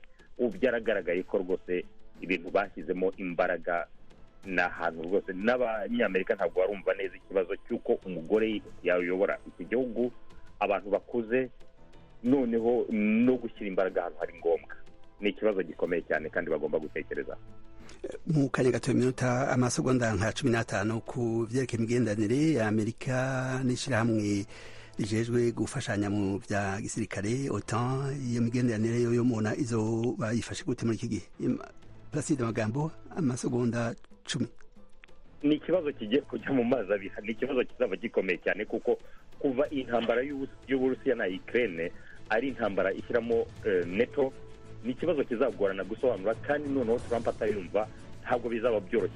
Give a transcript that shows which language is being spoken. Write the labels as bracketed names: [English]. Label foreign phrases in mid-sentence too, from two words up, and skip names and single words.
[Kinyarwanda] Ubu byaragaragaye ko rwose ibintu bashyizemo imbaraga ni ahantu rwose n'abanyamerika ntabwo barumva neza ikibazo cy'uko umugore yayobora iki gihugu, abantu bakuze, noneho no gushyira imbaraga ahantu hari ngombwa. Ni ikibazo gikomeye cyane kandi bagomba gutekereza. [Rundi] Mu kanya gato iminota amasegonda nka 15 ku vyerekeye imigenderanire ya Amerika n'ishirahamwe rijejwe gufashanya mu bya gisirikare OTAN, iyo migenderanire yo mubona izo bayifashe gute muri iki gihe? Placide Magambo, amasegonda 10. [Kinyarwanda] Ni ikibazo kigiye kujya mu mazi abiri, ni ikibazo kizaba gikomeye cyane, kuko kuva intambara y'Uburusiya na Ukraine ari intambara ishyiramo NATO, ni ikibazo kizagorana gusobanura, kandi noneho Trump atayumva ntabwo bizaba byoroshye.